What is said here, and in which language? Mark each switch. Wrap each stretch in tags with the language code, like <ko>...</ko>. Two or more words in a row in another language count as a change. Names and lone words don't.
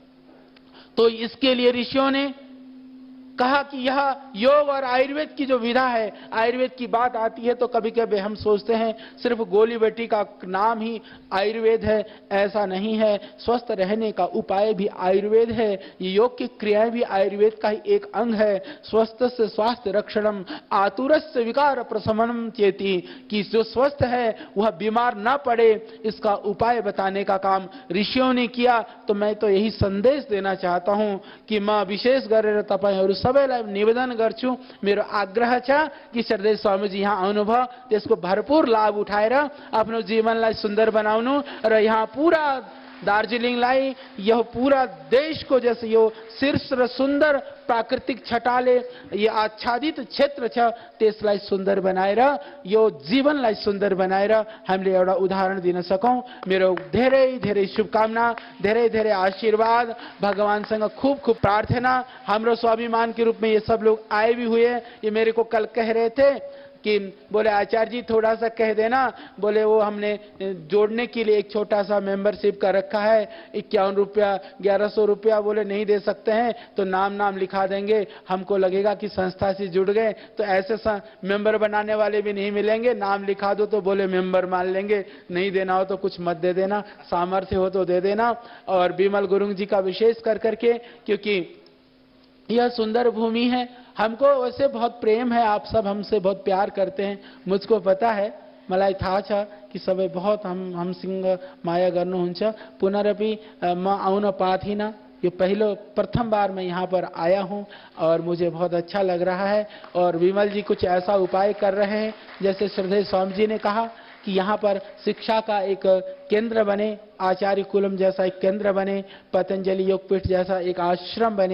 <hi>तो इसके लिए ऋषियों ने कहा कि यह योग और आयुर्वेद की जो विधा है, आयुर्वेद की बात आती है तो कभी कभी हम सोचते हैं सिर्फ गोली बेटी का नाम ही आयुर्वेद है। ऐसा नहीं है। स्वस्थ रहने का उपाय भी आयुर्वेद है। ये योग की क्रियाएं भी आयुर्वेद का ही एक अंग है।</hi> <sa>स्वस्थ से स्वास्थ्य रक्षणम आतुरस्य विकार प्रशमनम चेति,</sa> <hi>कि जो स्वस्थ है वह बीमार ना पड़े, इसका उपाय बताने का काम ऋषियों ने किया। तो मैं तो यही संदेश देना चाहता हूं कि मां</hi> <ne>विशेष गरेर तपाईं और सबैलाई निवेदन गर्छु, मेरो आग्रह छ कि श्रद्धेय स्वामीजी यहाँ आउनुभयो, त्यसको भरपूर लाभ उठाएर आफ्नो जीवनलाई सुन्दर बनाउनु र यहाँ पूरा दार्जिलिङलाई, यो पूरा देशको जैसे यो शीर्ष र सुन्दर प्राकृतिक छटाले यो आच्छादित क्षेत्र छ त्यसलाई सुन्दर बनाएर, यो जीवनलाई सुन्दर बनाएर हामीले एउटा उदाहरण दिन सकौं। मेरो धेरै धेरै शुभकामना, धेरै धेरै आशीर्वाद, भगवानसँग खूब खूब प्रार्थना।</ne> <hi>हाम्रो स्वाभिमान के रूप में ये सब लोग आए भी हुए। ये मेरे को कल कह रहे थे कि बोले आचार्य जी थोड़ा सा कह देना, बोले वो हमने जोड़ने के लिए एक छोटा सा मेंबरशिप का रखा है, 51 रुपया 1100 रुपया, बोले नहीं दे सकते हैं तो नाम लिखा देंगे, हमको लगेगा कि संस्था से जुड़ गए। तो ऐसे मेंबर बनाने वाले भी नहीं मिलेंगे, नाम लिखा दो तो बोले मेंबर मान लेंगे, नहीं देना हो तो कुछ मत दे देना, सामर्थ्य हो तो दे देना। और बिमल गुरुंग जी का विशेष कर करके, क्योंकि यह सुंदर भूमि है, हमको वैसे बहुत प्रेम है, आप सब हमसे बहुत प्यार करते हैं, मुझको पता है,</hi> <ne>मलाई थाहा छ कि सबै बहुत हमसँग माया गर्नुहुन्छ। पुनरपि म आउन पाथिनँ,</ne> <hi>ये प्रथम बार मैं यहाँ पर आया हूँ और मुझे बहुत अच्छा लग रहा है। और विमल जी कुछ ऐसा उपाय कर रहे हैं, जैसे श्रद्धेय स्वामी जी ने कहा कि यहाँ पर शिक्षा का एक केंद्र बने, आचार्य कुलम जैसा एक केंद्र बने, पतंजलि योगपीठ जैसा एक आश्रम बने।</hi>